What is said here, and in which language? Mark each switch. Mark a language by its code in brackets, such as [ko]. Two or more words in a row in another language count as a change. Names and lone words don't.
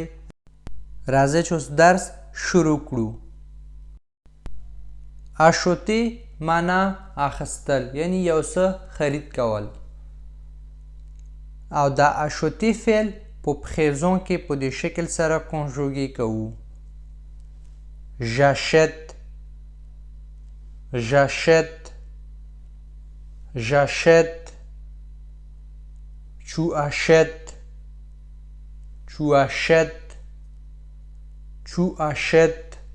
[ps] راځئ چې اوس درس شروع کړو. آشوتی معنا اخیستل، یعنی یو څه خرید کول. او دا آشوتی فعل په پریزون کې په دې شکل سره کنجوګې کوو. [fr] j'achète، j'achète، j'achète، tu achètes، tu achètes، tu achètes،